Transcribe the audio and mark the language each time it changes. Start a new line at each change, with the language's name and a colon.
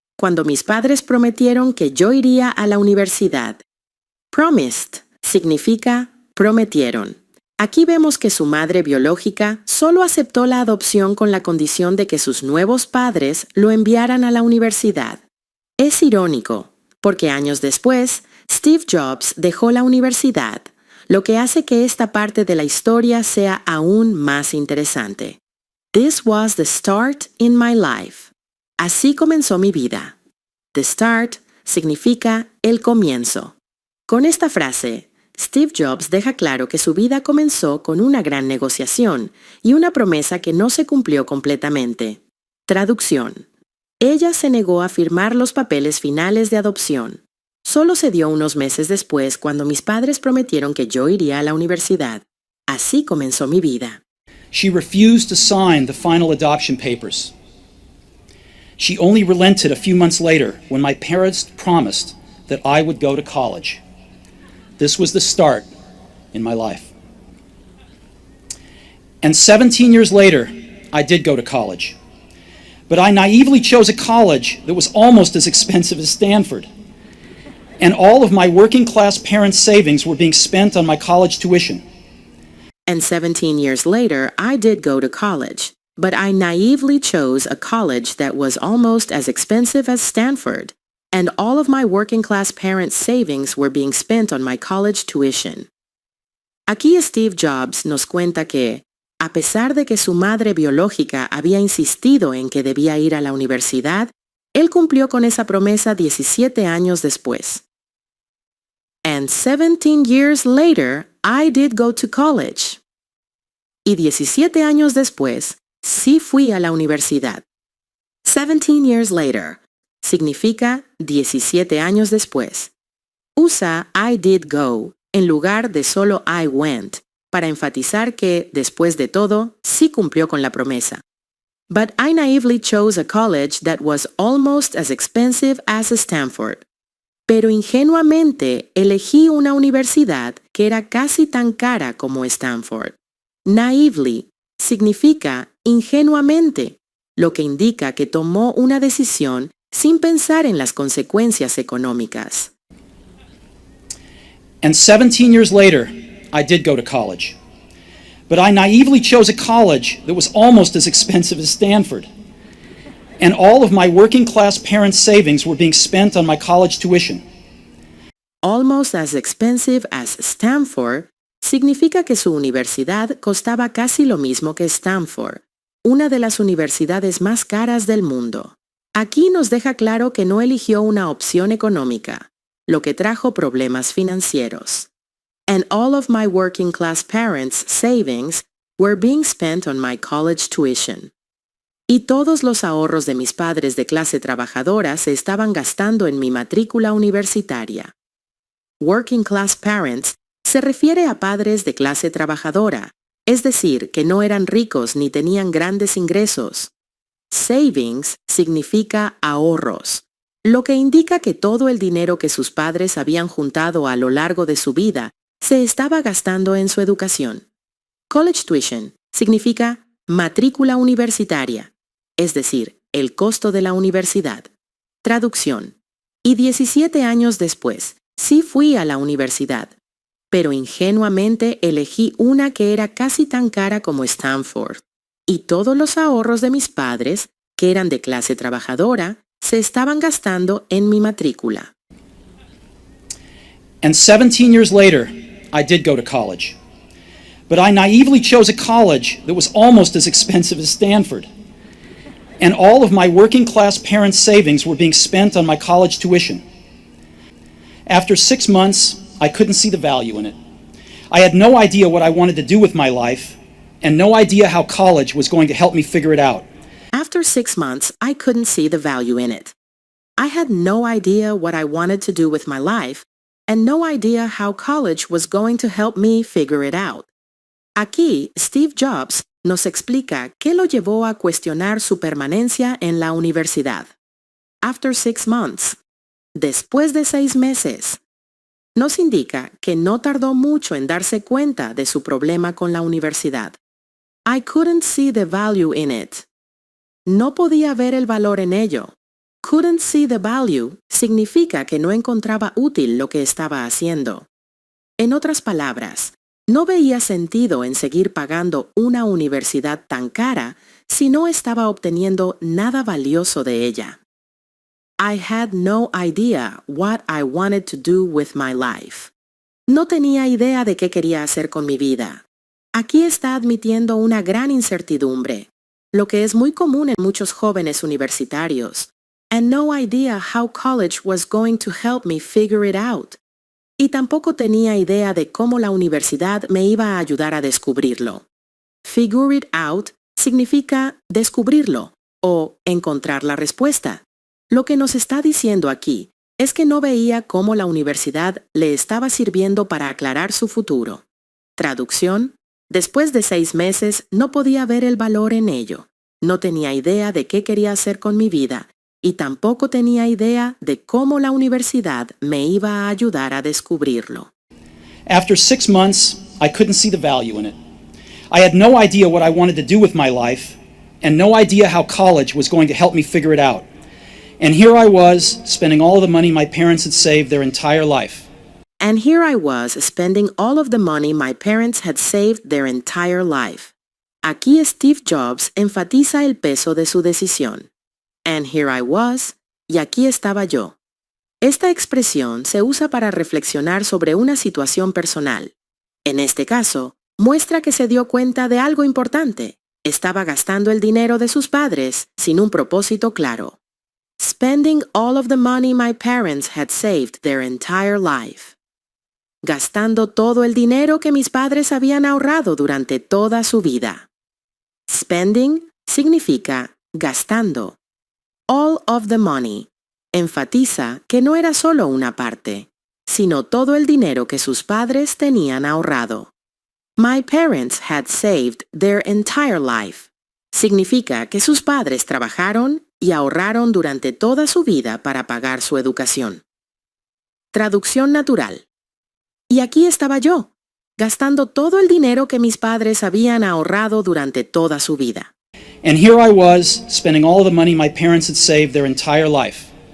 Spanish: Cuando mis padres prometieron que yo iría a la universidad.
English: Promised
Spanish: significa prometieron. Aquí vemos que su madre biológica solo aceptó la adopción con la condición de que sus nuevos padres lo enviaran a la universidad. Es irónico, porque años después, Steve Jobs dejó la universidad, lo que hace que esta parte de la historia sea aún más interesante.
English: This was the start in my life.
Spanish: Así comenzó mi vida.
English: The start
Spanish: significa el comienzo. Con esta frase, Steve Jobs deja claro que su vida comenzó con una gran negociación y una promesa que no se cumplió completamente. Traducción: ella se negó a firmar los papeles finales de adopción. Solo se dio unos meses después cuando mis padres prometieron que yo iría a la universidad. Así comenzó mi vida.
English: She refused to sign the final adoption papers. She only relented a few months later when my parents promised that I would go to college. This was the start in my life. And 17 years later, I did go to college. But I naively chose a college that was almost as expensive as Stanford. And all of my working class parents' savings were being spent on my college tuition. And 17 years later, I did go to college, but I naively chose a college that was almost as expensive as Stanford, and all of my working-class parents' savings were being spent on my college tuition.
Spanish: Aquí Steve Jobs nos cuenta que, a pesar de que su madre biológica había insistido en que debía ir a la universidad, él cumplió con esa promesa 17 años después.
English: And 17 years later, I did go to college.
Spanish: Y 17 años después, sí fui a la universidad.
English: 17 years later
Spanish: significa 17 años después. Usa
English: I did go
Spanish: en lugar de solo
English: I went,
Spanish: para enfatizar que, después de todo, sí cumplió con la promesa.
English: But I naively chose a college that was almost as expensive as Stanford.
Spanish: Pero ingenuamente elegí una universidad que era casi tan cara como Stanford.
English: Naively
Spanish: significa ingenuamente, lo que indica que tomó una decisión sin pensar en las consecuencias económicas.
English: And 17 years later, I did go to college. But I naively chose a college that was almost as expensive as Stanford. And all of my working-class parents' savings were being spent on my college tuition. Almost as expensive as Stanford
Spanish: significa que su universidad costaba casi lo mismo que Stanford, una de las universidades más caras del mundo. Aquí nos deja claro que no eligió una opción económica, lo que trajo problemas financieros.
English: And all of my working class parents' savings were being spent on my college tuition.
Spanish: Y todos los ahorros de mis padres de clase trabajadora se estaban gastando en mi matrícula universitaria.
English: Working class parents
Spanish: se refiere a padres de clase trabajadora, es decir, que no eran ricos ni tenían grandes ingresos.
English: Savings
Spanish: significa ahorros, lo que indica que todo el dinero que sus padres habían juntado a lo largo de su vida se estaba gastando en su educación.
English: College tuition
Spanish: significa matrícula universitaria, es decir, el costo de la universidad. Traducción. Y 17 años después, sí fui a la universidad, pero ingenuamente elegí una que era casi tan cara como Stanford. Y todos los ahorros de mis padres, que eran de clase trabajadora, se estaban gastando en mi matrícula.
English: And 17 years later, I did go to college. But I naively chose a college that was almost as expensive as Stanford. And all of my working-class parents' savings were being spent on my college tuition. After 6 months, I couldn't see the value in it. I had no idea what I wanted to do with my life, and no idea how college was going to help me figure it out. After 6 months, I couldn't see the value in it. I had no idea what I wanted to do with my life, and no idea how college was going to help me figure it out.
Spanish: Aquí, Steve Jobs nos explica qué lo llevó a cuestionar su permanencia en la universidad.
English: After 6 months.
Spanish: Después de 6 meses. Nos indica que no tardó mucho en darse cuenta de su problema con la universidad.
English: I couldn't see the value in it.
Spanish: No podía ver el valor en ello.
English: Couldn't see the value
Spanish: significa que no encontraba útil lo que estaba haciendo. En otras palabras, no veía sentido en seguir pagando una universidad tan cara si no estaba obteniendo nada valioso de ella.
English: I had no idea what I wanted to do with my life.
Spanish: No tenía idea de qué quería hacer con mi vida. Aquí está admitiendo una gran incertidumbre, lo que es muy común en muchos jóvenes universitarios.
English: And no idea how college was going to help me figure it out.
Spanish: Y tampoco tenía idea de cómo la universidad me iba a ayudar a descubrirlo.
English: Figure it out
Spanish: significa descubrirlo o encontrar la respuesta. Lo que nos está diciendo aquí es que no veía cómo la universidad le estaba sirviendo para aclarar su futuro. Traducción: después de 6 meses no podía ver el valor en ello. No tenía idea de qué quería hacer con mi vida y tampoco tenía idea de cómo la universidad me iba a ayudar a descubrirlo.
English: After 6 months, I couldn't see the value in it. I had no idea what I wanted to do with my life, and no idea how college was going to help me figure it out. And here I was, spending all the money my parents had saved their entire life. And here I was spending all of the money my parents had saved their entire life.
Spanish: Aquí Steve Jobs enfatiza el peso de su decisión.
English: And here I was,
Spanish: y aquí estaba yo. Esta expresión se usa para reflexionar sobre una situación personal. En este caso, muestra que se dio cuenta de algo importante. Estaba gastando el dinero de sus padres sin un propósito claro.
English: Spending all of the money my parents had saved their entire life.
Spanish: Gastando todo el dinero que mis padres habían ahorrado durante toda su vida.
English: Spending
Spanish: significa gastando.
English: All of the money
Spanish: enfatiza que no era solo una parte, sino todo el dinero que sus padres tenían ahorrado.
English: My parents had saved their entire life.
Spanish: Significa que sus padres trabajaron y ahorraron durante toda su vida para pagar su educación. Traducción natural. Y aquí estaba yo, gastando todo el dinero que mis padres habían ahorrado durante toda su vida.
English: And here I was, spending all the money my parents had saved their entire life.